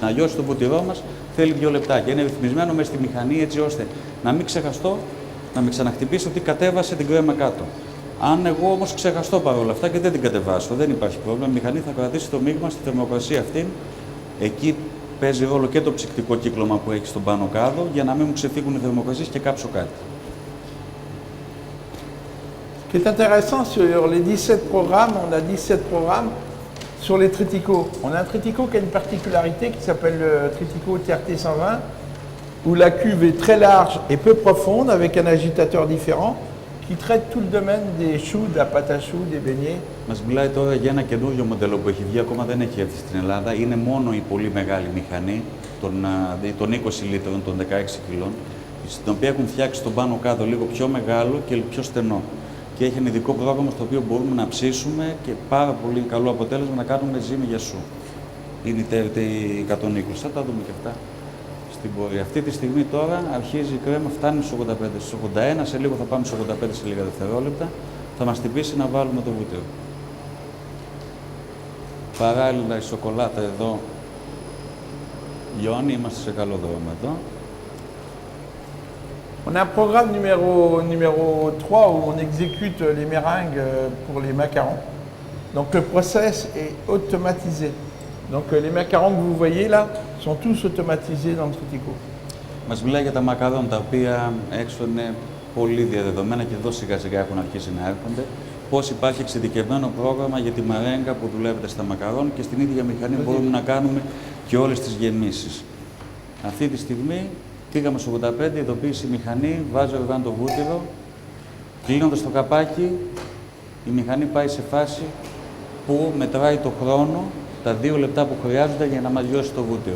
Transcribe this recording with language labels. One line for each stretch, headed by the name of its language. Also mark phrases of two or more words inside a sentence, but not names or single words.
Greek: Να λιώσει το βούτυρό μας θέλει 2 λεπτάκια. Είναι ρυθμισμένο μέσα στη μηχανή έτσι ώστε να μην ξεχαστώ, να μην ξαναχτυπήσει ότι κατέβασε την κρέμα κάτω. Αν εγώ όμως ξεχαστώ παρόλα αυτά και δεν την κατεβάσω, δεν υπάρχει πρόβλημα. Η μηχανή θα κρατήσει το μείγμα στη θερμοκρασία αυτή. Εκεί παίζει ρόλο και το ψυκτικό κύκλωμα που έχει στον πάνω κάδο για να μην μου ξεφύγουν οι θερμοκρασίες και κάψω κάτι.
French: Ce qui est intéressant sur les 17 programmes, on a 17 programmes sur les triticaux. On a un tritico qui a une particularité qui s'appelle le tritico TRT 120, où la cuve est très large et peu profonde avec un agitateur différent qui traite tout le domaine des choux, de la pâte à choux, des beignets.
Greek: Μας μιλάει τώρα για ένα καινούριο μοντέλο που έχει βγει, ακόμα δεν έχει έρθει στην Ελλάδα. Είναι μόνο η πολύ μεγάλη μηχανή των 20 λίτρων, των 16 κιλών, στην οποία έχουν φτιάξει τον πάνω κάτω λίγο πιο μεγάλο και πιο στενό. Και έχει ένα ειδικό πρόγραμμα στο οποίο μπορούμε να ψήσουμε και πάρα πολύ καλό αποτέλεσμα να κάνουμε ζύμη για σου. Είναι η TRT 120. Θα τα δούμε και αυτά στην πορεία. Αυτή τη στιγμή τώρα αρχίζει η κρέμα, φτάνει στους 85, στους 81, σε λίγο θα πάμε στους 85 σε λίγα δευτερόλεπτα. Θα μας τυπήσει να βάλουμε το βούτυρο. Παράλληλα η σοκολάτα εδώ λιώνει, είμαστε σε καλό δρόμο εδώ.
French: On a un programme numéro 3 où on exécute les meringues pour les macarons. Donc le process est automatisé. Donc les macarons que vous voyez là sont tous automatisés dans le tritico.
Greek: Μας μιλάει για τα μακαρόν, τα οποία έξω είναι πολύ διαδεδομένα και εδώ σιγά σιγά έχουν αρχίσει να έρχονται. Πώς υπάρχει εξειδικευμένο πρόγραμμα για τη μαρέγκα που δουλεύεται στα μακαρόν και στην ίδια μηχανή μπορούμε να κάνουμε και όλες τις γεμίσεις. Αυτή τη στιγμή πήγαμε στο 85, ειδοποίησε η μηχανή, βάζει οργάν το βούτυρο, κλείνοντας το καπάκι, η μηχανή πάει σε φάση που μετράει το χρόνο, τα 2 λεπτά που χρειάζονται για να μας λιώσει το βούτυρο.